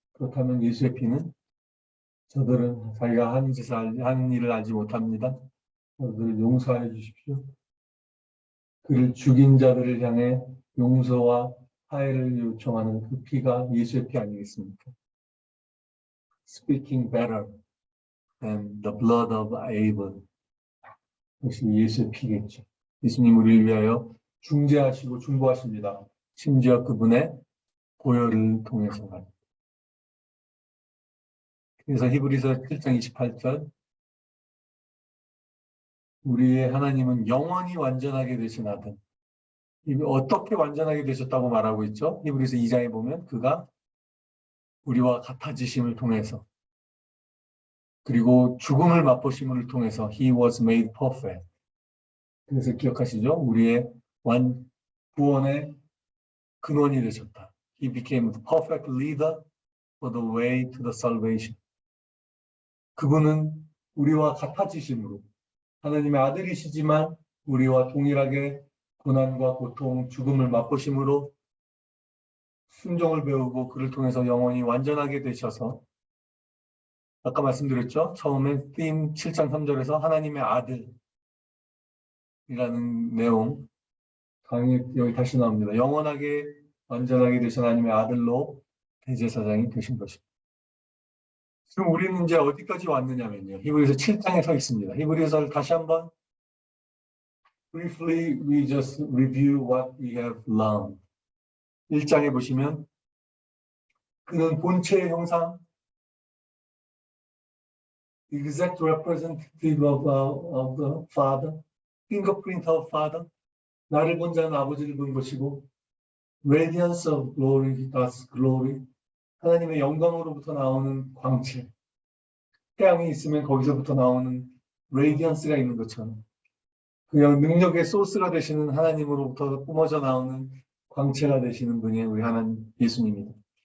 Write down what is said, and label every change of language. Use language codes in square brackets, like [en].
[ko] 그렇다면 예수의 피는 저들은 자기가 한 일을 알지 못합니다. 저들을 용서하여 주십시오. 그를 죽인 자들을 향해 용서와 화해를 요청하는 그 피가 예수의 피 아니겠습니까? [en] Speaking better than the blood of Abel. [ko] 역시 예수의 피겠죠. 예수님 우리를 위하여 중재하시고 중보하십니다. 심지어 그분의 보혈을 통해서. 그래서 히브리서 7장 28절 우리의 하나님은 영원히 완전하게 되신 아들. 어떻게 완전하게 되셨다고 말하고 있죠? 히브리서 2장에 보면 그가 우리와 같아지심을 통해서 그리고 죽음을 맛보심을 통해서 [en] He was made perfect. [ko] 그래서 기억하시죠? 우리의 구원의 근원이 되셨다. [en] He became the perfect leader for the way to the salvation. [ko] 그분은 우리와 같아지심으로 하나님의 아들이시지만 우리와 동일하게 고난과 고통, 죽음을 맛보심으로 순종을 배우고 그를 통해서 영원히 완전하게 되셔서 아까 말씀드렸죠? 처음에 theme 7장 3절에서 하나님의 아들이라는 내용 강의 여기 다시 나옵니다. 영원하게 완전하게 되신 하나님의 아들로 대제사장이 되신 것입니다. 지금 우리는 이제 어디까지 왔느냐면요. 히브리서 7장에 서 있습니다. 히브리서를 다시 한번 [en] briefly we just review what we have learned. [ko] 1장에 보시면 그는 본체의 형상 [en] exact representative of the Father, fingerprint of Father. [ko] 나를 본 자는 아버지를 본 것이고 [en] radiance of glory, God's glory. [ko] 하나님의 영광으로부터 나오는 광채. 태양이 있으면 거기서부터 나오는 radiance가 있는 것처럼 그냥 능력의 소스가 되시는 하나님으로부터 뿜어져 나오는 광채가 되시는 분이 우리 하나님 예수님입니다.